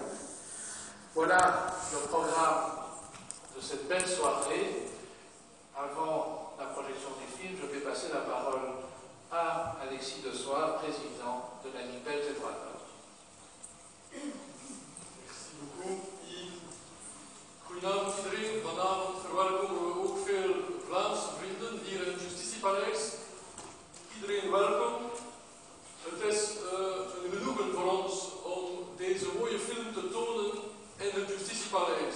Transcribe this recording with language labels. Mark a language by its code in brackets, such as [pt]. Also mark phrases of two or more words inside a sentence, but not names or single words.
[fr] Voilà le programme de cette belle soirée. Avant la projection du film, je vais passer la parole à Alexis Desoir, président de la Ligue belge des droits de l'homme. Merci beaucoup, Yves. [nl] Goedenavond iedereen. Vanavond verwelkomen we ook veel Vlaamse vrienden hier in het Justitiepaleis. Iedereen welkom. Het is een genoegen voor ons om deze mooie film te tonen in het Justitiepaleis.